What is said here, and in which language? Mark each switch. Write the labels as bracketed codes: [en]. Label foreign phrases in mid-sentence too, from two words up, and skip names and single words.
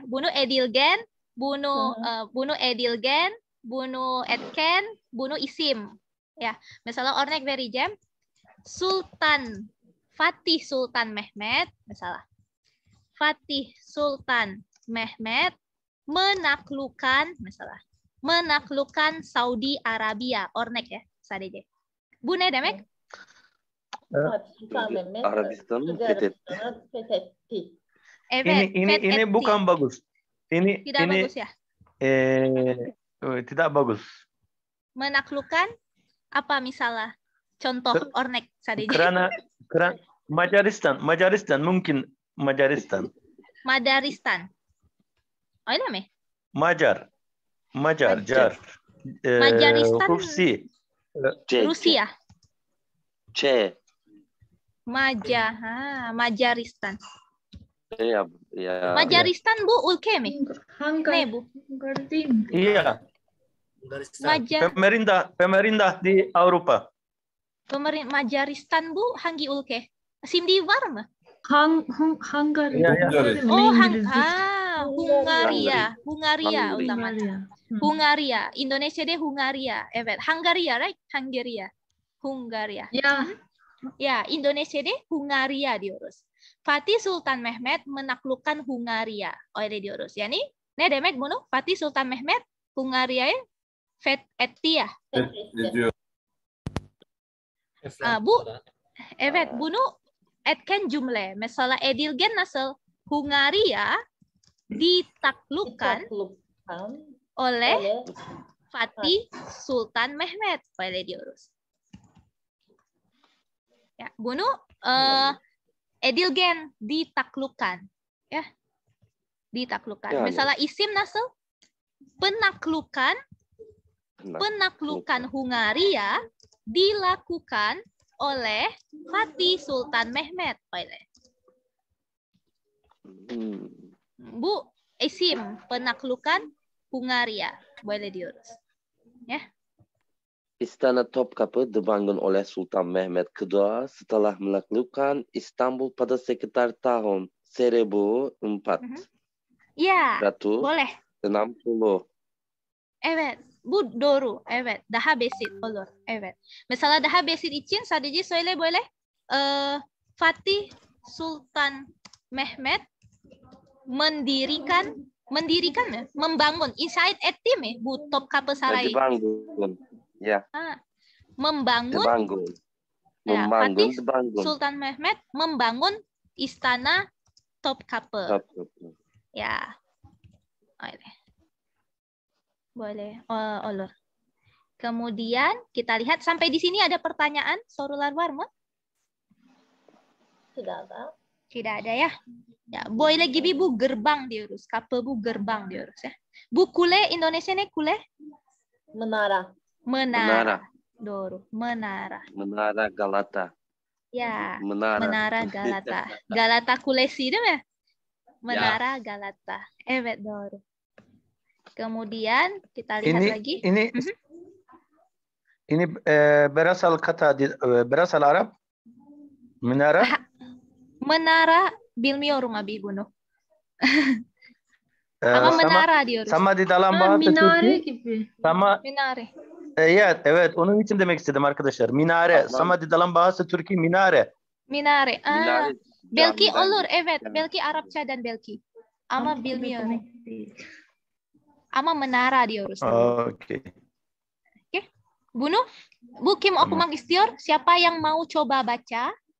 [tr] Bunu edilgen, bunu edilgen, bunu etken, bunu isim. Ya. Mesela örnek vereceğim. Sultan Fatih Sultan Mehmet misalnya. [id] Fatih Sultan Mehmet menaklukkan misalnya. Menaklukkan Saudi Arabia. [tr] Örnek ya sadece. Bu ne demek? Fatih Sultan Mehmet Arabistan'ı Suudi fethetti. Arabistan'ı fethetti. Evet. [id] Ini bukan bagus. Tidak bagus ya. Tidak bagus. Menaklukkan apa misalnya? [tr] Contoh örnek sadece. [id] Karena Macaristan mungkin Macaristan. [tr] Madaristan. Öyle mi? Macar. Jar. Macaristan. Rusia. C. Macaristan. Ya. Macaristan bu ülke mi? Ne bu? [id] Iya. Pemerintah di Avrupa. [tr] Macaristan bu hangi ülke? Şimdi var mı? Hungary. Oh, Hungaria o zaman. Hungaria. Indonesia'da Hungaria. Evet. Hungaria, right? Hungaria. Ya. Ya, Indonesia'da Hungaria diyoruz. [id] Fatih Sultan Mehmet menaklukkan Hungaria. [tr] Öyle diyoruz. Yani ne demek bunu? Fatih Sultan Mehmet Hungaria'yı fethetti ya. Bu evet, bunu etken cümle. Mesela edilgen nasıl? [id] Hungaria ditaklukkan oleh Fatih Sultan Mehmet. [tr] Öyle diyoruz. Ya, bunu edilgen ditaklukkan. Ya. Ditaklukkan. Yani. Mesela isim nasıl? [id] Penaklukan Hungaria dilakukan oleh Fatih Sultan Mehmet. [tr] Bu, isim penaklukan Hungaria. [id] Boleh diurus. Ya. Istana Topkapı dibangun oleh Sultan Mehmet kedua setelah menaklukkan Istanbul pada sekitar tahun 1004. Ya, Ratu boleh. 60. [tr] Evet. Bu doğru. Evet. Daha basit olur. Evet. Mesela daha basit için sadece söyle böyle. Fatih Sultan Mehmet mendirikan mı? [id] Membangun. [tr] Inşaat etti mi bu Topkapı Sarayı? [id] Dibangun. Ya. Membangun. Dibangun. Ya, Membangun, Fatih dibangun. Sultan Mehmet membangun Istana Topkapı. Topkapı. Ya. Boleh. Olur. Kemudian kita lihat sampai di sini ada pertanyaan, [tr] Sorular var mı? [id] Tidak ada. Tidak ada ya. Ya, [tr] böyle gibi bu gerbang diyoruz. Kapı bu gerbang diyoruz ya. Bu kule Indonesia ne kule? [id] Menara. Menara. Doğru. Menara. Menara Galata. Ya. Menara. [tr] Menara Galata. Galata Kulesi değil mi? Menara Galata. Evet doğru. [id] Kemudian kita lihat lagi. Ini berasal kata berasal Arab. Menara. [tr] Menara bilmiyorum abi bunu. Ama menara diyoruz. [id] Sama di dalam bahasa [tr] Minare Türkçe. gibi. [id] Sama. [tr] Minare. Evet, onun için demek istedim arkadaşlar. Minare. [id] Sama di dalam bahasa Türkiye minare. [tr] Minare. Minare Belki camiden olur, geçiyor. evet. Belki Arapçadan belki. Ama bilmiyorum. Ama menara diyoruz. Oke. Bu kim okumak istiyor? [id] Siapa yang mau coba baca?